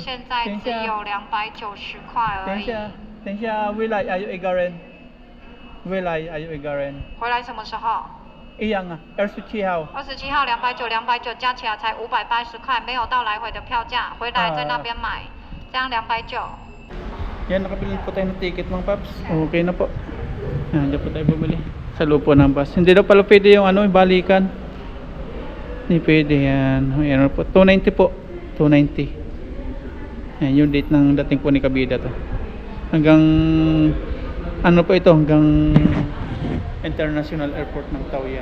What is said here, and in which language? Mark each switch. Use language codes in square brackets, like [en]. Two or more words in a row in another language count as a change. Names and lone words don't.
[zh] 现在只有290块而已。等一下，未来还有一个人，未来还有一个人，回来什么时候？一样啊，27号。 27号290加起来才580块，没有到来回的票价，回来在那边买，这样290。 [tl] Yan, nakabili po tayo ng ticket mga paps. Okay na po. Yan, dyan po tayo bumili. Sa lupo ng bus. Hindi daw pala pwede yung ano, yung balikan. Hindi pwede yan. Yan po. 290 po. 290. Yan, yung date ng dating po ni Kabida to. Hanggang, ano po ito, hanggang International Airport ng Taoyuan.